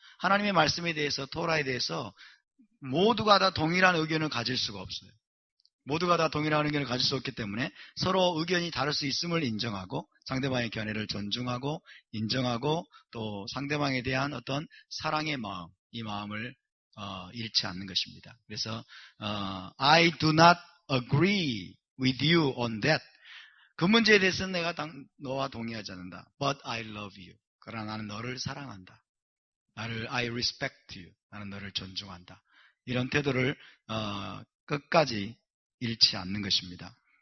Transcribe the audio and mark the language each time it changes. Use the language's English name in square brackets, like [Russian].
[Korean] 하나님의 말씀에 대해서 토라에 대해서 모두가 다 동일한 의견을 가질 수가 없어요. 모두가 다 동일한 의견을 가질 수 없기 때문에 서로 의견이 다를 수 있음을 인정하고 상대방의 견해를 존중하고 인정하고 또 상대방에 대한 어떤 사랑의 마음, 이 마음을 잃지 않는 것입니다. [English] 그래서 I do not agree with you on that. [Korean] 그 문제에 대해서는 내가 너와 동의하지 않는다. [English] But I love you. [Korean] 그러나 나는 너를 사랑한다. [English] I respect you. [Korean] 나는 너를 존중한다. 이런 태도를 끝까지 잃지 않는 것입니다.